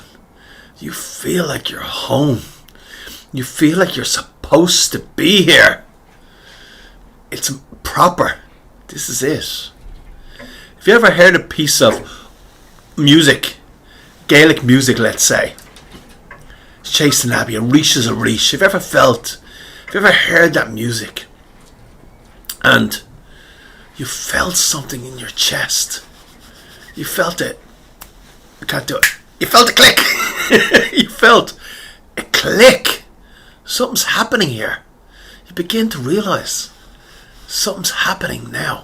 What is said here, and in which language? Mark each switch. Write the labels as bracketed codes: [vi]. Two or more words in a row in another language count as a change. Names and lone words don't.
[en] You feel like you're home. You feel like you're supposed to be here. It's proper. This is it. Have you ever heard a piece of music, Gaelic music, let's say, Chasing Abbey, [ga] arís is arís? [en] Have you ever heard that music and you felt something in your chest? You felt it. You can't do it. You felt a click. You felt a click. Something's happening here. You begin to realise something's happening now.